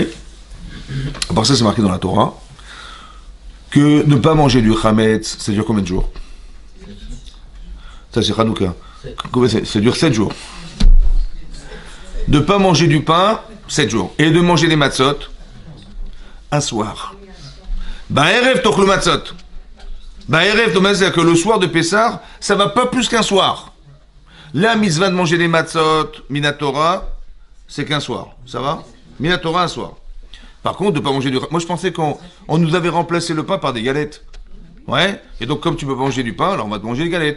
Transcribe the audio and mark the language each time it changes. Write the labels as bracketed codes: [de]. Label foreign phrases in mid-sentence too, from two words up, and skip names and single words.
[fr] À part ça, c'est marqué dans la Torah que ne pas manger du chametz, ça dure combien de jours? Ça, c'est Hanouka. Ça dure 7 jours. De ne pas manger du pain, 7 jours. Et de manger des matzot, un soir. [he] בערב תאכלו מצות. [fr] Ba'erev, c'est-à-dire que le soir de Pessah, ça va pas plus qu'un soir. La mitzvah de manger des matzot, Minatora, c'est qu'un soir. Ça va? Minatora, un soir. Par contre, de ne pas manger du... Moi, je pensais qu'on nous avait remplacé le pain par des galettes. Ouais? Et donc, comme tu peux manger du pain, alors on va te manger des galettes.